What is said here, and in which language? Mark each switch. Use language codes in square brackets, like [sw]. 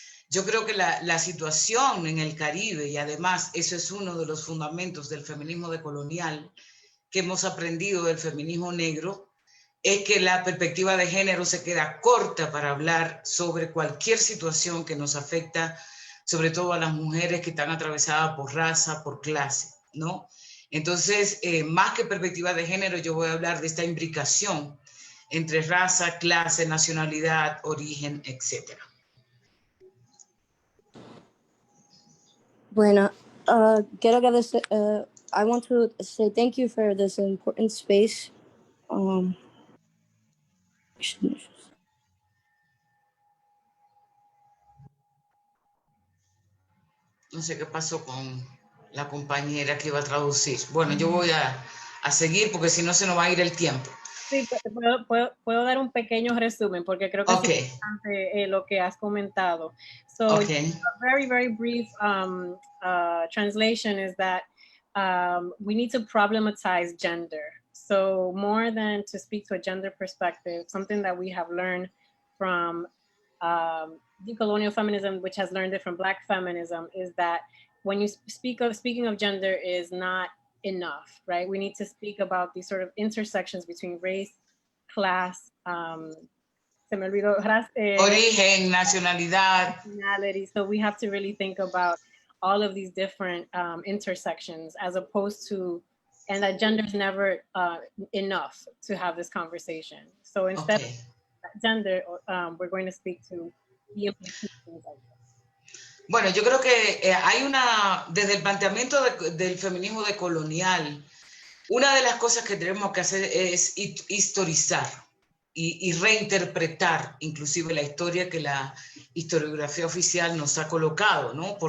[es] Yo creo que la situación en el Caribe, y además eso es uno de los fundamentos del feminismo decolonial que hemos aprendido del feminismo negro, es que la perspectiva de género se queda corta para hablar sobre cualquier situación que nos afecta, sobre todo a las mujeres que están atravesadas por raza, por clase, ¿no? Entonces, más que perspectiva de género, yo voy a hablar de esta imbricación entre raza, clase, nacionalidad, origen, etc. Bueno, quiero agradecer, [en] I want to say thank you for this important space. [es] No sé qué pasó con la compañera que iba a traducir. Bueno, yo voy a seguir porque si no se nos va a ir el tiempo. Sí, puedo dar un pequeño resumen porque creo que es importante lo que has comentado. [en] So, a very, very brief translation is that we need to problematize gender. So more than to speak to a gender perspective, something that we have learned from decolonial feminism, which has learned it from Black feminism, is that when you speaking of gender is not enough, right? We need to speak about these sort of intersections between race, class, [es] origen, nacionalidad. [en] So we have to really think about all of these different intersections, as opposed to, and that gender is never enough to have this conversation. So instead of gender, we're going to speak to the implications of that. [es] Bueno, yo creo que desde el planteamiento del feminismo decolonial, una de las cosas que tenemos que hacer es historizar y reinterpretar inclusive la historia que la historiografía oficial nos ha colocado, ¿no?